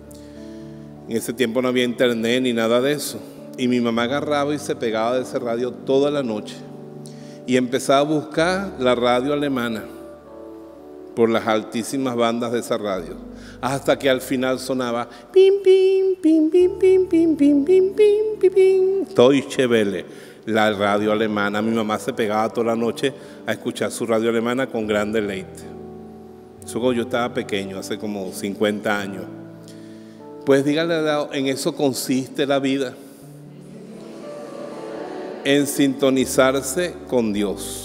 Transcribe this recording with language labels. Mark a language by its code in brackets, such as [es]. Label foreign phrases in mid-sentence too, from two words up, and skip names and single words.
[es] En ese tiempo no había internet ni nada de eso. Y mi mamá agarraba y se pegaba de ese radio toda la noche. Y empezaba a buscar la radio alemana por las altísimas bandas de esa radio. Hasta que al final sonaba pim, pim, pim, pim, pim, pim, pim, pim, pim, pim, pim. Deutsche Welle, la radio alemana. Mi mamá se pegaba toda la noche a escuchar su radio alemana con gran deleite. Eso cuando yo estaba pequeño, hace como 50 años. Pues dígale, en eso consiste la vida. En sintonizarse con Dios.